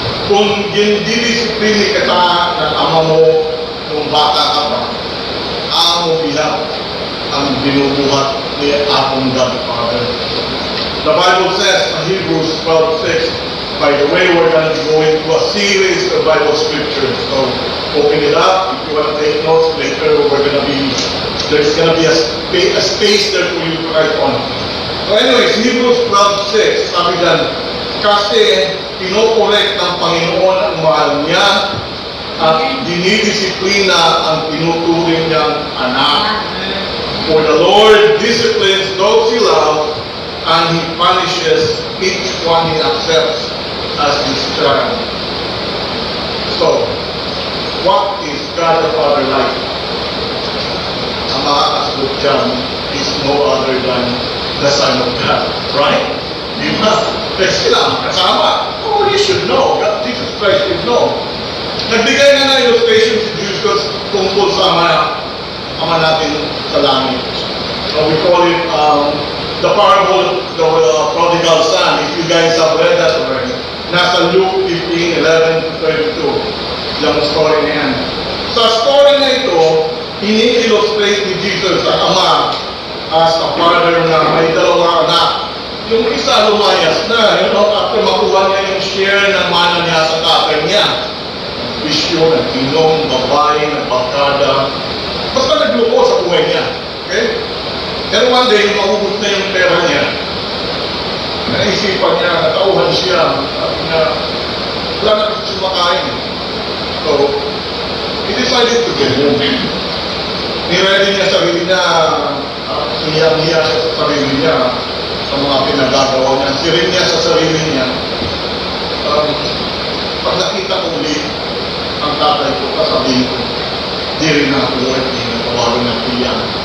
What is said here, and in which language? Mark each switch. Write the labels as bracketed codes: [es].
[tl] Kung didisiplini ka ng ama mo, kung bata ka pa, amo bilang ang binubuhat ni atong God the Father. [en] The Bible says in Hebrews 12:6, by the way, we're going to be going through a series of Bible scriptures. So open it up. If you want to take notes later, there's going to be a space there for you to write on. So anyways, [tl] Hebrews 12:6, sabi dyan, kasi pinokorek ng Panginoon ang mahal niya at dinidisiplina ang tinuturing niyang anak. [en] For the Lord disciplines those He loves, and He punishes each one He accepts as His child. So, what is God the Father like? [tl] Ang makakasagot dyan [en] is no other than the Son of God. Right? [tl] Di ba? Kasi lang, kasama. [en] Oh, you should know. God, Jesus Christ should know. [tl] Nagbigay na ng illustration si Jesus tungkol sa ama natin sa langit. [en] So we call it the parable of the prodigal son. If you guys have read that already. [tl] Nasa Luke 15:11-32. Yung story na yan. Sa story na ito, ini-illustrate ni Jesus ang ama [en] as a father [tl] na may dalawang anak. Yung isa lumayas na, after makuha niya yung share ng mana niya sa tatay niya. Bisyo, nag-inom, babae, nagpagkada. Basta nagluko sa buhay niya. Okay? Pero one day, maubos na yung pera niya. Naisipan niya, natauhan siya. Sabi niya, wala na kasi siya makain. [en] So, he decided to get home. [tl] Niready niya sarili niya, hiyang-hiya siya sa sarili niya sa mga pinagagawa niya. Sirin niya sa sarili niya. Pag nakita ko ulit ang tatay ko, kasabihin ko, di rin ako worthy na tawagan ng hiyang.